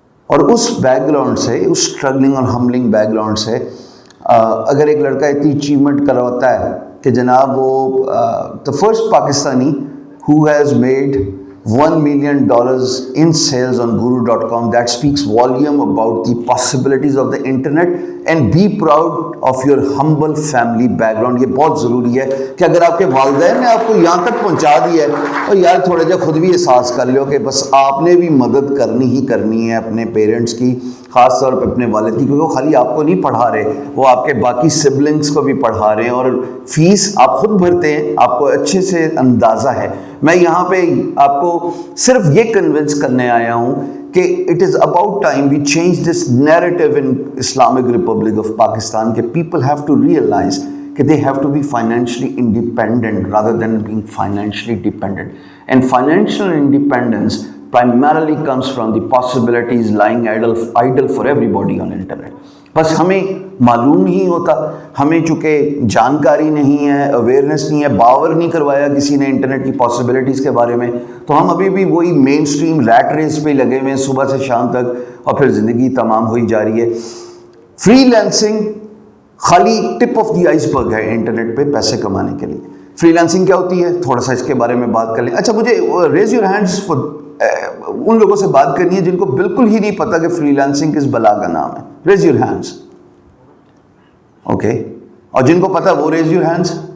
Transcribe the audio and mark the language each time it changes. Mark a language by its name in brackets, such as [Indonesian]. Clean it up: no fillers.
[Urdu] اور اس back ground سے, اس struggling اور ہمبلنگ بیک گراؤنڈ سے اگر ایک لڑکا اتنی اچیومنٹ کرواتا ہے کہ جناب وہ [English] the first Pakistani who has made $1 million in sales on Guru.com, that speaks volume about the possibilities of the internet. And be proud of your humble family background. [Urdu] یہ بہت ضروری ہے کہ اگر آپ کے والدین نے آپ کو یہاں تک پہنچا دیا ہے تو یار تھوڑا جا خود بھی احساس کر لو کہ بس آپ نے بھی مدد کرنی ہی کرنی ہے اپنے پیرنٹس کی, خاص طور پہ اپنے والد کی، کیونکہ وہ خالی آپ کو نہیں پڑھا رہے، وہ آپ کے باقی سبلنگس کو بھی پڑھا رہے ہیں، اور فیس آپ خود بھرتے ہیں، آپ کو اچھے سے اندازہ ہے۔ میں یہاں پہ آپ کو صرف یہ کنونس کرنے آیا ہوں کہ [English] it is about time we change this narrative in Islamic Republic of Pakistan کہ people have to realise [Urdu] کہ [English] they have to be financially independent rather than being financially dependent. And financial independence primarily comes from the possibilities lying idle for everybody on internet. [Urdu] بس ہمیں معلوم نہیں ہوتا، ہمیں چونکہ جانکاری نہیں ہے، اویئرنیس نہیں ہے، باور نہیں کروایا کسی نے انٹرنیٹ کی پاسبلٹیز کے بارے میں، تو ہم ابھی بھی وہی مین سٹریم ریٹ ریس پہ لگے ہوئے ہیں صبح سے شام تک، اور پھر زندگی تمام ہوئی جا رہی ہے۔ فری لینسنگ خالی ٹپ آف دی آئس برگ ہے انٹرنیٹ پہ پیسے کمانے کے لیے۔ فری لینسنگ کیا ہوتی ہے، تھوڑا سا اس کے بارے میں بات کر لیں۔ اچھا، مجھے [English] raise your hands [Urdu] ان لوگوں سے بات کرنی ہے جن کو بالکل ہی نہیں پتا کہ فری لینسنگ کس بلا کا نام ہے۔ Raise your hands. اوکے، اور جن کو پتا وہ ریز یور ہینڈز۔